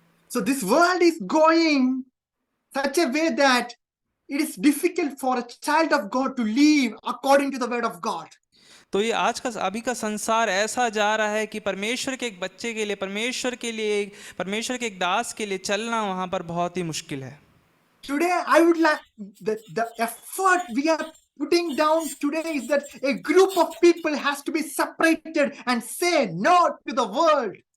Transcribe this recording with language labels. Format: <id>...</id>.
<en>So this world is going such a way that it is difficult for a child of God to live according to the word of God.</en> <hi>तो ये अभी का संसार ऐसा जा रहा है कि परमेश्वर के एक बच्चे के लिए, परमेश्वर के एक दास के लिए चलना वहाँ पर बहुत ही मुश्किल है।</hi> <en>Today, I would like the effort we are putting down today is that a group of people has to be separated and say no to the world.</en>